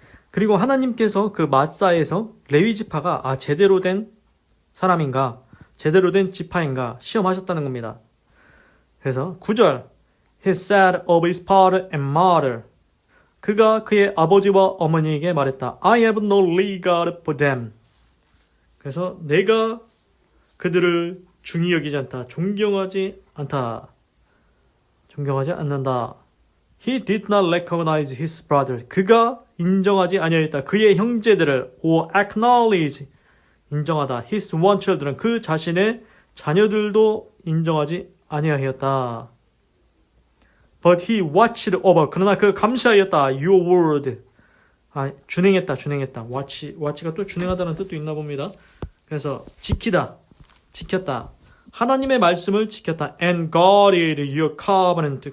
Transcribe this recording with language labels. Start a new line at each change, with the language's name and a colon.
Korean: 그리고 하나님께서 그 마사에서 레위 지파가 제대로 된 사람인가 제대로 된 지파인가 시험하셨다는 겁니다. 그래서 9절 He said of his father and mother 그가 그의 아버지와 어머니에게 말했다.
English: I have no regard for them.
Korean: 그래서 내가 그들을 중히 여기지 않다. 존경하지 않다. 존경하지 않는다.
English: He did not recognize his brother.
Korean: 그가 인정하지 아니하였다. 그의 형제들을
English: or acknowledge
Korean: 인정하다.
English: His one children
Korean: 그 자신의 자녀들도 인정하지 아니하였다.
English: But he watched over.
Korean: 그러나 그 감시하였다.
English: Your word.
Korean: 준행했다. watch가 또 준행하다는 뜻도 있나 봅니다. 그래서 지켰다. 하나님의 말씀을 지켰다.
English: And guarded your covenant.